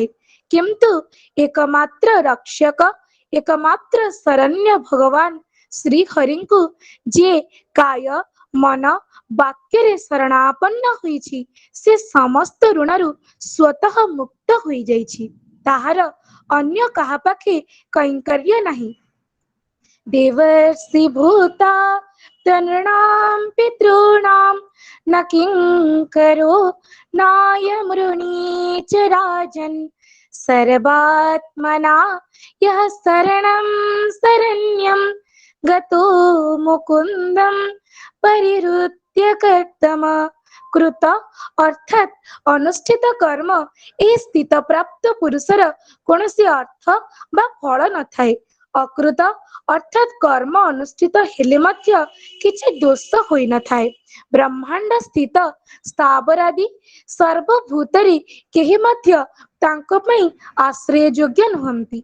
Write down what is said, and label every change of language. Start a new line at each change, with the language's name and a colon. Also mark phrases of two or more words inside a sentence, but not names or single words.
Odia: କିନ୍ତୁ ଏକମାତ୍ର ରକ୍ଷକ, ଏକମାତ୍ର ଶରଣ୍ୟ ଭଗବାନ ଶ୍ରୀହରିଙ୍କୁ ଯିଏ କାୟ ମନ ବାକ୍ୟରେ ଶରଣାପନ୍ନ ହୋଇଛି, ସେ ସମସ୍ତ ଋଣରୁ ସ୍ୱତଃ ମୁକ୍ତ ହୋଇଯାଇଛି। ତାହାର ଅନ୍ୟ କାହା ପାଖେ କୈଙ୍କର୍ଯ୍ୟ ନାହିଁ।
Sanskrit: ଦେବର୍ଷି ଭୂତା ତନୃଣାମ୍ ପିତॄଣାମ୍ न किङ्करो नायमृणी च राजन् सर्वात्मना यः शरणं शरण्यं गतो मुकुन्दं परिहृत्य कर्तम
Odia: କୃତ ଅର୍ଥାତ୍ ଅନୁଷ୍ଠିତ କର୍ମ ଏହି ସ୍ଥିତ ପ୍ରାପ୍ତ ପୁରୁଷର କୌଣସି ଅର୍ଥ ବା ଫଳ ନଥାଏ। ଅକୃତ ଅର୍ଥାତ୍ କର୍ମ ଅନୁଷ୍ଠିତ ହେଲେ ମଧ୍ୟ କିଛି ଦୋଷ ହୋଇନଥାଏ। ବ୍ରହ୍ମାଣ୍ଡ ସ୍ଥିତ ସ୍ଥାବରାଦି ସର୍ବଭୂତରେ କେହି ମଧ୍ୟ ତାଙ୍କ ପାଇଁ ଆଶ୍ରୟ ଯୋଗ୍ୟ ନୁହନ୍ତି।